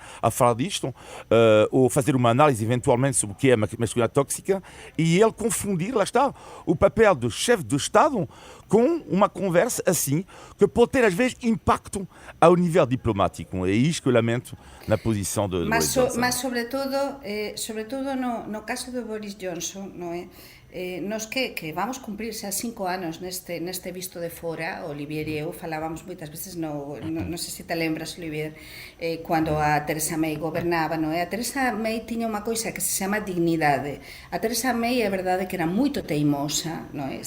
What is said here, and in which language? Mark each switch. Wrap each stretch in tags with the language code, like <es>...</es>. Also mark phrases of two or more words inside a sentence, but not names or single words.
<pt>A falar disto, ou fazer uma análise eventualmente sobre o que é a masculinidade tóxica, e ele confundir, lá está, o papel do chefe do Estado com uma conversa assim, que pode ter às vezes impacto ao nível diplomático. É isto que eu lamento na posição de Boris Johnson. Mas sobretudo no caso de Boris Johnson,</pt> <gl>non é? Nos que vamos cumprir xa 5 anos neste visto de fora, Olivier e eu falábamos moitas veces, non sei se te lembras, Olivier, cando a Theresa May gobernaba, non é? A Theresa May tiña unha coisa que se chama dignidade. A Theresa May é verdade que era moito teimosa, non é?</gl>